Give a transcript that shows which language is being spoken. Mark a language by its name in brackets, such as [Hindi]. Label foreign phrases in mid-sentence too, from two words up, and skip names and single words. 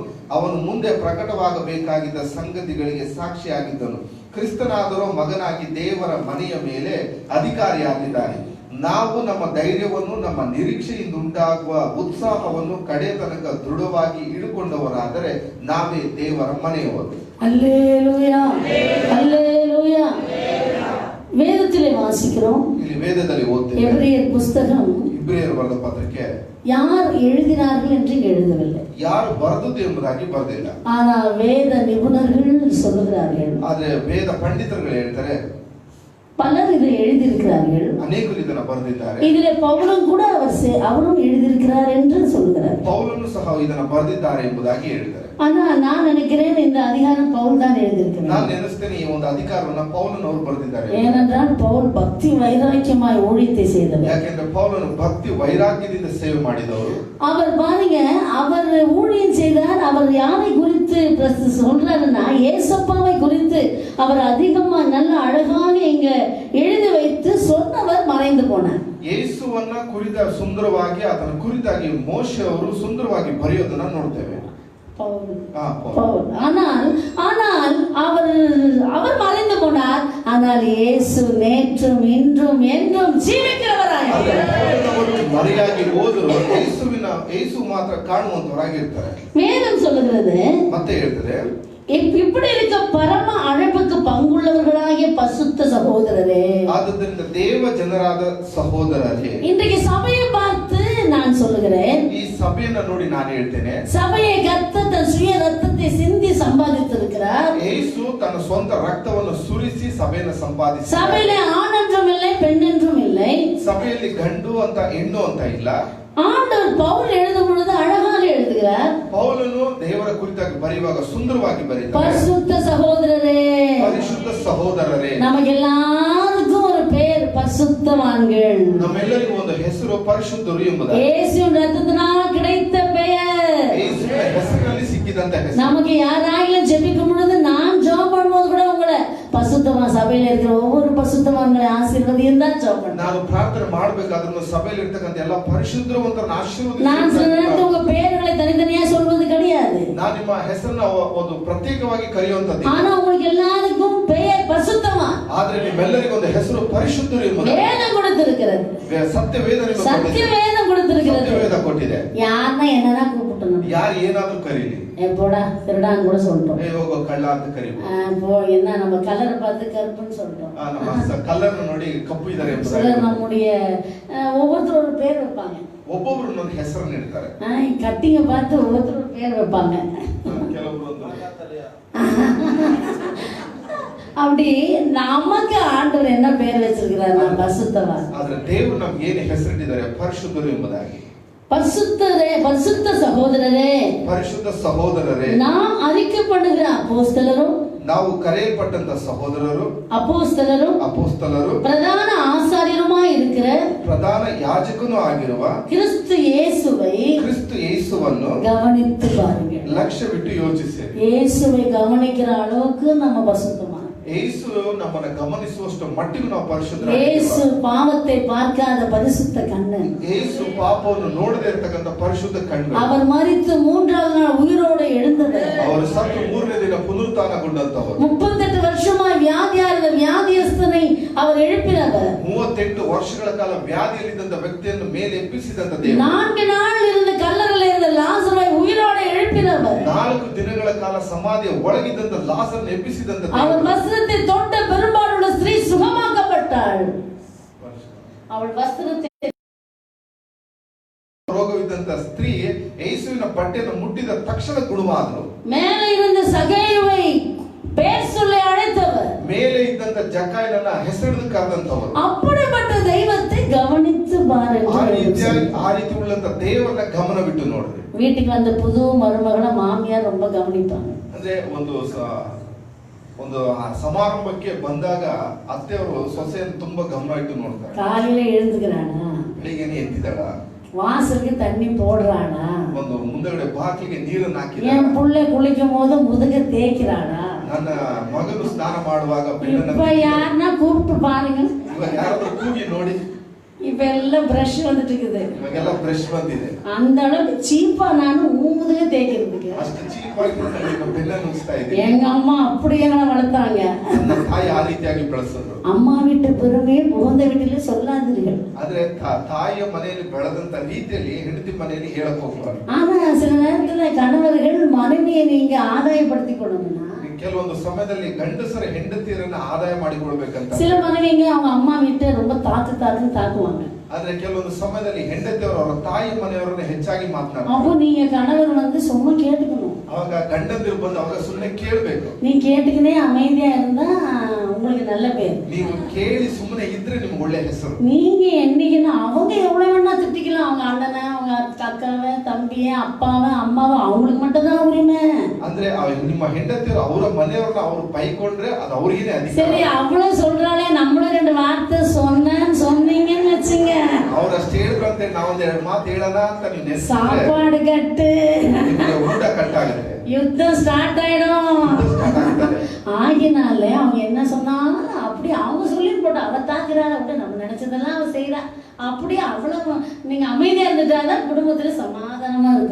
[Kannada] ಅವನು ಮುಂದೆ ಪ್ರಕಟವಾಗಬೇಕಾಗಿದ್ದ ಸಂಗತಿಗಳಿಗೆ ಸಾಕ್ಷಿಯಾಗಿದ್ದನು. ಕ್ರಿಸ್ತನಾದರೋ ಮಗನಾಗಿ ದೇವರ ಮನೆಯ ಮೇಲೆ ಅಧಿಕಾರಿಯಾಗಿದ್ದಾನೆ. ನಾವು ನಮ್ಮ ಧೈರ್ಯವನ್ನು ನಮ್ಮ ನಿರೀಕ್ಷೆಯಿಂದ ಉಂಟಾಗುವ ಉತ್ಸಾಹವನ್ನು ಕಡೆ ತನಕ ದೃಢವಾಗಿ ಇಡುಕೊಂಡವರಾದರೆ ನಾವೇ ದೇವರ ಮನೆಯವರು. [Tamil] அல்லேலூயா, அல்லேலூயா. வேதத்திலே வாசிக்கிறோம். [Kannada] ಇಲ್ಲಿ ವೇದದಲ್ಲಿ ಓದ್ತೇವೆ. [Tamil] எபிரியர் புத்தகம் [Kannada] ಇಬ್ರಿಯರು ಬರೆದ ಪತ್ರಿಕೆ [Tamil] யார் எழுதினார்கள் என்று எழுதவில்லை. [Kannada] ಯಾರು ಬರೆದದ್ದು ಎಂಬುದಾಗಿ ಬರೆದಿಲ್ಲ. [Tamil] ஆனால் வேத நிபுணர்கள் சொல்லுகிறார்கள். [Kannada] ಆದ್ರೆ ವೇದ ಪಂಡಿತರುಗಳು ಹೇಳ್ತಾರೆ, [Tamil] பலர் இதை எழுதியிருக்கிறார்கள், [Kannada] ಅನೇಕರು ಇದನ್ನ ಬರೆದಿದ್ದಾರೆ. [Tamil] இதிலே பவுலும் கூட அவரும் எழுதியிருக்கிறார் என்று சொல்லுகிறார். [Kannada] ಪೌಲನು ಸಹ ಇದನ್ನ ಬರೆದಿದ್ದಾರೆ ಎಂಬುದಾಗಿ ಹೇಳ್ತಾರೆ. [Tamil] ஆனா நான் நினைக்கிறேன் இந்த அதிகாரம் பவுல் தான் எழுதியிருக்கிறார். [Kannada] ನಾನು ನೆನೆಸ್ತೇನೆ ಈ ಒಂದು ಅಧಿಕಾರವನ್ನು ಪೌಲನು ಅವರು ಬರೆದಿದ್ದಾರೆ. [Tamil] ஏனென்றால் பவுல் பக்தி வைராக்கியமாய் ஊழியத்தை செய்தவர். [Kannada] ಯಾಕೆಂದ್ರೆ ಪೌಲನು ಭಕ್ತಿ ವೈರಾಗ್ಯದಿಂದ ಸೇವೆ ಮಾಡಿದವರು. [Tamil] அவர் பாருங்க, அவர் ஊழியம் செய்தார். அவர் யாரை குறித்து சொல்றாருன்னா ஏசப்பாவை குறித்து அவர் அதிகமா நல்ல அழகாக இங்க எழுதி வைத்து சொன்னவர் மறைந்து போனார். [Kannada] ಯೇಸುವನ್ನ ಕುರಿತ ಸುಂದರವಾಗಿ ಆತನ ಕುರಿತಾಗಿ ಮೋಶೆ ಅವರು ಸುಂದರವಾಗಿ ಬರೆಯೋದನ್ನ ನೋಡ್ತೇವೆ. [Tamil] பவுல். ஆனால் அவர் மறைந்து போனார். ஆனால் இயேசு நேற்றும் இன்றும் என்றும் ஜீவிக்கிறவராய் [Kannada] ಮರೆಯಾಗಿ ಹೋದ್ರು ಯೇಸು ಮಾತ್ರ ಕಾಣುವಂತವರಾಗಿರ್ತಾರೆ. [Tamil] வேதம் சொல்லுகிறது, [Kannada] ಮತ್ತೆ ಹೇಳ್ತಾರೆ, [Tamil] இப்படி இருக்க பரம அழைப்புக்கு பங்குள்ளவர்களாகிய பசுத்த சகோதரரே, [Kannada] ಆದ್ದರಿಂದ ದೇವ ಜನರಾದ ಸಹೋದರರೇ, [Tamil] இன்றைக்கு சபையை பார்த்து நான் சொல்லுகிறேன், [Kannada] ಈ ಸಭೆಯನ್ನು ನೋಡಿ ನಾನು ಹೇಳ್ತೇನೆ, [Tamil] சபையை கர்த்தர் தன் சுய ரத்தத்தை சிந்தி சம்பாதித்திருக்கிறார். [Kannada] ಯೇಸು ತನ್ನ ಸ್ವಂತ ರಕ್ತವನ್ನು ಸುರಿಸಿ ಸಭೆಯನ್ನು ಸಂಪಾದಿಸಿ, [Tamil] சபையில ஆண் என்றும் இல்லை, பெண் என்றும் இல்லை, [Kannada] ಸಭೆಯಲ್ಲಿ ಗಂಡು ಅಂತ ಹೆಣ್ಣು ಅಂತ ಇಲ್ಲ. [Tamil] ஆண்டவர் பவுல் எழுதும் பொழுது அழகாக எழுதுகிறார். [Kannada] ಪೌಲನು ದೇವರ ಕುರಿತಾಗಿ ಬರೆಯುವಾಗ ಸುಂದರವಾಗಿ ಬರೀತಾರೆ, [Tamil] பரிசுத்த சகோதரரே, [Kannada] ಪರಿಶುದ್ಧ ಸಹೋದರರೇ. [Tamil] நமக்கு எல்லாருக்கும் ஒரு பேர் பரிசுத்தவான்கள். [Kannada] ನಮ್ಮೆಲ್ಲರಿಗೂ ಒಂದು ಹೆಸರು ಪರಿಶುದ್ಧರು ಎಂಬುದಾಗಿ, [Tamil] இயேசுவின் ரத்தத்தினால் கிடைத்த பெயர், [Kannada] ಯೇಸುವಿನ ಹೆಸರಿನಲ್ಲಿ ಸಿಕ್ಕಿದಂತ ಹೆಸರು. [Tamil] நமக்கு யாராயிலும் ஜெபிக்கும் பொழுது நான் ஜெபம் பண்ணும்போது கூட உங்களை பசுத்தவான் சபையில இருக்கிற ஒவ்வொரு பசுத்தவான்களை ஆசீர்வதியும் தான் ஜெபம் பண்ணேன். [Kannada] ನಾನು ಪ್ರಾರ್ಥನೆ ಮಾಡಬೇಕಾದ್ರೂ ಸಭೆಯಲ್ಲಿ ಇರ್ತಕ್ಕಂಥ ಎಲ್ಲ ಪರಿಶುದ್ಧವಂತರನ್ನ ಆಶೀರ್ವದಿಸಿ, [Tamil] நான் சில நேரத்தில் உங்க பெயர்களை தனித்தனியா சொல்வது கிடையாது, [Kannada] ನಾನು ನಿಮ್ಮ ಹೆಸರನ್ನ ಒಂದು ಪ್ರತ್ಯೇಕವಾಗಿ ಕರೆಯುವಂತದ್ದು. [Tamil] ஆனா உங்களுக்கு எல்லாருக்கும் பெயர் பரிசுத்தவான். [Kannada] ಆದ್ರೆ ನಿಮ್ಮೆಲ್ಲರಿಗೂ ಒಂದು ಹೆಸರು ಪರಿಶುದ್ಧರು ಎಂಬುದು [Tamil] வேதம் கொடுத்திருக்கிறது, [Kannada] ಸತ್ಯ ವೇದ ನಿಮಗೆ [Tamil] சத்திய [Kannada] ಕೊಟ್ಟಿದೆ. [Tamil] வேதம் கொடுத்திருக்கிறது. [Kannada] ಸತ್ಯ ವೇದ ಕೊಟ್ಟಿದೆ. [Tamil] யாருன்னா என்னன்னா கூப்பிட்டணும், [Kannada] ಯಾರು ಏನಾದ್ರೂ ಕರೀಲಿ, [Tamil] எப்போடா திருடான்னு கூட சொல்லிட்டோம், [Kannada] ಏ ಹೋಗೋ ಕಳ್ಳ ಅಂತ ಕರೀಬಹುದು. [Tamil] இப்போ என்ன நம்ம கலரை பார்த்து கருப்புன்னு சொல்லிட்டோம். [Kannada] ನಮ್ಮ ಕಲರ್ ನೋಡಿ ಕಪ್ಪು ಇದ್ದಾರೆ [Tamil] சிலர் [Kannada] ಎಂಬುದಾಗಿ [Tamil] நம்முடைய ஒவ்வொருத்தர் ஒரு பேர் வைப்பாங்க, [Kannada] ಒಬ್ಬೊಬ್ರು ಒಂದು ಹೆಸರನ್ನು ಇಡ್ತಾರೆ. [Tamil] கட்டிங்க பார்த்து ஒவ்வொருத்தர் ஒரு பேர் வைப்பாங்க. [Kannada] ಕೆಲವೊಬ್ರು ಒಂದು [Tamil] அப்படி நமக்கு ஆண்டவர் என்ன பேர் வச்சிருக்கிறார்? பரிசுத்தவான். [Kannada] ಆದ್ರೆ ದೇವರು ನಮ್ಗೆ ಏನು ಹೆಸರಿಟ್ಟಿದ್ದಾರೆ? ಪರಿಶುದ್ಧರು ಎಂಬುದಾಗಿ. [Tamil] பரிசுத்தரே, பரிசுத்த சகோதரரே, [Kannada] ಪರಿಶುದ್ಧ ಸಹೋದರರೇ, [Tamil] நாம் அறிக்கப்படுகிற அப்போஸ்தலரும், [Kannada] ನಾವು ಕರೆಯಲ್ಪಟ್ಟಂತ ಸಹೋದರರು, ಅಪೋಸ್ತಲರು, [Tamil] பிரதான ஆசாரியருமாய் இருக்கிற [Kannada] ಪ್ರಧಾನ ಯಾಜಕನೂ ಆಗಿರುವ [Tamil] கிறிஸ்து இயேசுவை [Kannada] ಕ್ರಿಸ್ತ ಯೇಸುವನ್ನು [Tamil] கவனித்து பாருங்கள். [Kannada] ಲಕ್ಷ್ಯವಿಟ್ಟು ಯೋಚಿಸಿರಿ. [Tamil] இயேசுவை கவனிக்கிற அளவுக்கு நம்ம பரிசுத்தமா, [Kannada] ಯೇಸು ನಮ್ಮನ್ನ ಗಮನಿಸುವಷ್ಟು ಮಟ್ಟಿಗೂ ನಾವು [Tamil] இயேசு [Kannada] ಪರಿಶುದ್ಧರಾಗಿದ್ದೇವೆ. [Tamil] பாவத்தை பார்க்காத பரிசுத்த கண்ணன், [Kannada] ಯೇಸು ಪಾಪವನ್ನು ನೋಡದೇ ಇರತಕ್ಕಂತ ಪರಿಶುದ್ಧ ಕಣ್ಣು, [Tamil] அவர் மரித்து மூன்றாவது நாள் உயிரோடு எழுந்தவர், [Kannada] ಅವರು ಸತ್ತು ಮೂರನೇ ದಿನ ಪುನರುತ್ಥಾನಗೊಂಡಂತವರು, [Tamil] 38 வருஷமாய் வியாதியாயிருந்த வியாதியஸ்தனை அவர் எழுப்பினவர், [Kannada] 38 ವರ್ಷಗಳ ಕಾಲ ವ್ಯಾಧಿಯಲ್ಲಿದ್ದಂತ ವ್ಯಕ್ತಿಯನ್ನು ಮೇಲೆ ಎಬ್ಬಿಸಿದಂತ ದೇವರು, [Tamil] 4 நாள் இருந்த கல்லறையில் இருந்த லாசரை உயிரோடு எழுப்பினவர், [Kannada] 4 ದಿನಗಳ ಕಾಲ ಸಮಾಧಿಯ ಒಳಗಿದ್ದಂತ ಲಾಸರನ್ನು ಎಬ್ಬಿಸಿದಂತ [Tamil] அவர் [Kannada] ದೇವರು, [Tamil] வஸ்திரத்தை தொட்ட பெரும்பாலுள்ள ஸ்திரீ சுகமாக்கப்பட்டாள். அவள் வஸ்திரத்தை [Kannada] ರೋಗವಿದ್ದಂತ ಸ್ತ್ರೀ ಯೇಸುವಿನ ಬಟ್ಟೆಯನ್ನು ಮುಟ್ಟಿದ ತಕ್ಷಣ ಗುಣವಾದಳು. [Tamil] மேலே இருந்த சகேயுவை பேர் சொல்லி அழைத்தவர், [Kannada] ಮೇಲೆ ಇದ್ದಂತ ಜಕಾಯನನ್ನ ಹೆಸರಿದು ಕರೆದಂತವರು. [Tamil] அப்படிப்பட்ட தெய்வத்தை கவனித்து பாருங்கள். [Kannada] ಆ ರೀತಿ ಉಳ್ಳಂತ ದೇವರನ್ನ ಗಮನ ಬಿಟ್ಟು ನೋಡ್ರಿ. [Tamil] வீட்டுக்கு வந்த புது மருமகளை மாமியார் ரொம்ப கவனிப்பாங்க. [Kannada] ಅಂದ್ರೆ ಒಂದು ಸಮಾರಂಭಕ್ಕೆ ಬಂದಾಗ ಅತ್ತೆಯವರು ಸೊಸೆಯನ್ನು ತುಂಬಾ ಗಮನ ಇಟ್ಟು ನೋಡ್ತಾರೆ. [Tamil] காலையில எழுந்துக்கிறானா, [Kannada] ಬೆಳಿಗ್ಗೆನೆ ಎದ್ದಿದ್ದಾಳ, [Tamil] வாசலுக்கு தண்ணி போடுறானா, [Kannada] ಒಂದು ಮುಂದಗಡೆ ಬಾಗಿಲಿಗೆ ನೀರನ್ನು [Tamil] என் [Kannada] ಹಾಕಿದ್ದಾಳ, [Tamil] புள்ளை குளிக்கும் போது முதுக தேய்க்கிறானா. [Kannada] ನನ್ನ ಮಗನು ಸ್ನಾನ ಮಾಡುವಾಗ [Tamil] இப்ப [Kannada] ಬೆಳ್ಳನ್ನ [Tamil] யாருன்னா கூப்பிட்டு பாருங்க, [Kannada] ಇವಾಗ ಯಾರಾದ್ರೂ ಕೂಗಿ ನೋಡಿ, [Tamil] இப்ப எல்லாம் பிரஷ் வந்துட்டு இருக்குது, [Kannada] ಇವಾಗೆಲ್ಲ ಬ್ರಷ್ ಬಂದಿದೆ. [Tamil] அந்த அளவுக்கு சீப்பா நானும் முதுக தேய்க்கிறதுக்கு. [Kannada] ಅಷ್ಟು ಚೀಪ್ ಆಗಿ ಬೆಲ್ಲನ್ನು ಉಗಿಸ್ತಾ ಇದೆ. [Tamil] எங்க அம்மா அப்படியே வளர்த்தாங்க. [Kannada] ನನ್ನ ತಾಯಿ ಆ ರೀತಿಯಾಗಿ ಬೆಳೆಸಿದ್ರು. [Tamil] அம்மா வீட்டு பெருமையை புகுந்த வீட்டிலே சொல்லாதீர்கள். [Kannada] ಆದ್ರೆ ತಾಯಿಯ ಮನೆಯಲ್ಲಿ ಬೆಳೆದಂತ ರೀತಿಯಲ್ಲಿ ಹೆಂಡತಿ ಮನೆಯಲ್ಲಿ ಹೇಳಕ್ ಹೋಗ್ಬಾರ್ದು. [Tamil] ஆனா சில நேரத்துல கணவர்கள் மனைவியை நீங்க ஆதாயப்படுத்தி கொள்ளணும்னா, [Kannada] ಕೆಲವೊಂದು ಸಮಯದಲ್ಲಿ ಗಂಡಸರ ಹೆಂಡತಿಯರನ್ನ ಆದಾಯ ಮಾಡಿಕೊಳ್ಬೇಕಂತ. [Tamil] சில மனைவிங்க அவங்க அம்மா வீட்டை ரொம்ப தாக்குன்னு தாக்குவாங்க. [Kannada] ಆದ್ರೆ ಕೆಲವೊಂದು ಸಮಯದಲ್ಲಿ ಹೆಂಡತಿಯವರು ಅವರ ತಾಯಿ ಮನೆಯವರನ್ನ ಹೆಚ್ಚಾಗಿ ಮಾತನಾಡ್ತಾರೆ. [Tamil] அப்போ நீங்க கணவர் சும்மா கேட்டுக்கணும். [Kannada] ಅವಾಗ ಗಂಡಂದಿರು ಬಂದು ಅವಾಗ ಸುಮ್ಮನೆ ಕೇಳ್ಬೇಕು. [Tamil] நீ கேட்டுக்கினே அமைதியா இருந்தா உங்களுக்கு நல்ல பேர். [Kannada] ನೀವು ಕೇಳಿ ಸುಮ್ಮನೆ ಇದ್ರೆ ನಿಮ್ಗೆ ಒಳ್ಳೆ ಹೆಸರು. [Tamil] நீங்க என்னைக்குன்னா அவங்க எவ்வளவு வேணா திட்டிக்கலாம், அவங்க அண்ணனை, அவங்க அக்காவை, தம்பியை, அப்பாவை, அம்மாவை, அவங்களுக்கு மட்டும் தான் உரிமை. [Kannada] ಅಂದ್ರೆ ನಿಮ್ಮ ಹೆಂಡತಿಯರು ಅವರ ಮನೆಯವರನ್ನ ಅವರು ಬೈಕೊಂಡ್ರೆ ಅದು ಅವ್ರಿಗೇನೆ ಅಧಿಕಾರ. [Tamil] சரி, அவ்வளவு சொல்றாளே, நம்மளும் 2 வார்த்தை சொன்னீங்கன்னு வச்சுங்க, [Kannada] ಅವ್ರಷ್ಟು ಹೇಳ್ಕೊಂತೆ ನಾವೊಂದ್ 2 ಮಾತು ಹೇಳೋಣ ಅಂತ ನೀವು ನೆನೆಸಿದ್ರೆ [Tamil] சாப்பாடு கட்டு, [Kannada] ನಿಮಗೆ ಊಟ ಕಟ್ಟಾಗುತ್ತೆ, [Tamil] யுத்தம் ஸ்டார்ட் ஆயிடும். ஆகினால அவங்க என்ன சொன்னாலும் அப்படி அவங்க சொல்லி போட்டு அவ தாக்குறாள், அப்படி நம்ம நினைச்சதெல்லாம் அவ செய்யறா, அப்படி அவ்வளவு நீங்க அமைதியா இருந்துட்டாதான் குடும்பத்துல சமாதானமா இருக்கும்.